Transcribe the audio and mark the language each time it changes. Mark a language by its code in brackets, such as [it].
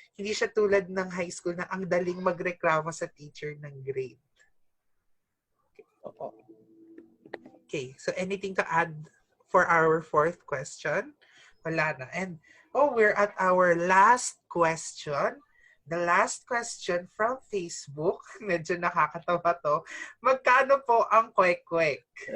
[tl] Hindi siya tulad ng high school na ang daling magreklamo sa teacher ng grade. Oo. [en] Okay, so anything to add for our fourth question? [tl] Wala na. [en] And, we're at our last question. The last question from Facebook. [tl] Medyo nakakatawa to. Magkano po ang kwek-kwek?